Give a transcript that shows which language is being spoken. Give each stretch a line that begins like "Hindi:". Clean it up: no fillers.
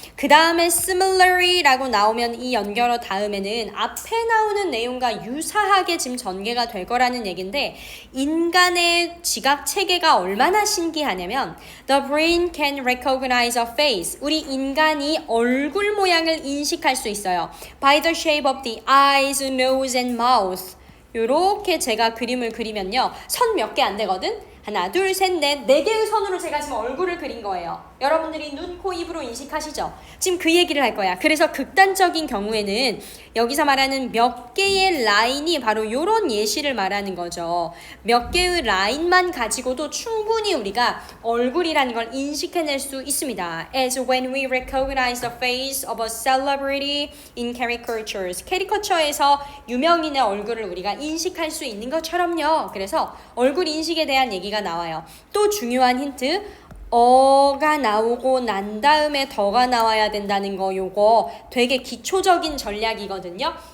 Korean: 그 다음에 similarly라고 나오면 이 연결어 다음에는 앞에 나오는 내용과 유사하게 지금 전개가 될 거라는 얘기인데 인간의 지각 체계가 얼마나 신기하냐면
English: The brain can recognize a face.
Korean: 우리 인간이 얼굴 모양을 인식할 수 있어요.
English: By the shape of the eyes, nose and mouth.
Korean: 요렇게 제가 그림을 그리면요. 선 몇 개 안 되거든? 하나, 둘, 셋, 넷, 4개의 선으로 제가 지금 얼굴을 그린 거예요. 여러분들이 눈, 코, 입으로 인식하시죠? 지금 그 얘기를 할 거야. 그래서 극단적인 경우에는 여기서 말하는 몇 개의 라인이 바로 이런 예시를 말하는 거죠. 몇 개의 라인만 가지고도 충분히 우리가 얼굴이라는 걸 인식해낼 수 있습니다.
English: As when we recognize the face of a celebrity in caricatures.
Korean: 캐리커처에서 유명인의 얼굴을 우리가 인식할 수 있는 것처럼요. 그래서 얼굴 인식에 대한 얘기가 나와요. 또 중요한 힌트. 어가 나오고 난 다음에 더가 나와야 된다는 거 요거 되게 기초적인 전략이거든요.